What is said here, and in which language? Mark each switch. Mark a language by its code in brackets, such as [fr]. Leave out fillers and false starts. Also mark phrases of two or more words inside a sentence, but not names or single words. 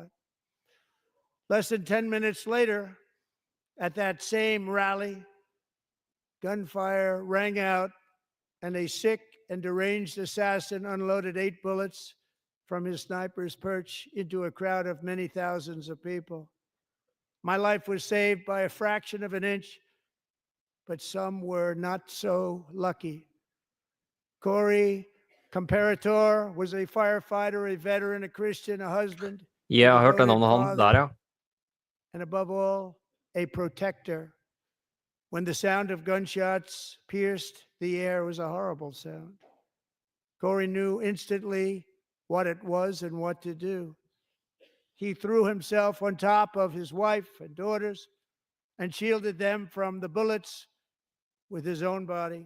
[en] Less than 10 minutes later, at that same rally, gunfire rang out, and a sick and deranged assassin unloaded 8 bullets from his sniper's perch into a crowd of many thousands of people. My life was saved by a fraction of an inch, but some were not so lucky. Corey Comparator was a firefighter, a veteran, a Christian, a husband, [da] Ja, jeg har hørt det [en] devoted [da] navnet han [en] father, [da] der, ja. [en] and above all, a protector. When the sound of gunshots pierced the air, it was a horrible sound. Corey knew instantly what it was and what to do. He threw himself on top of his wife and daughters and shielded them from the bullets with his own body.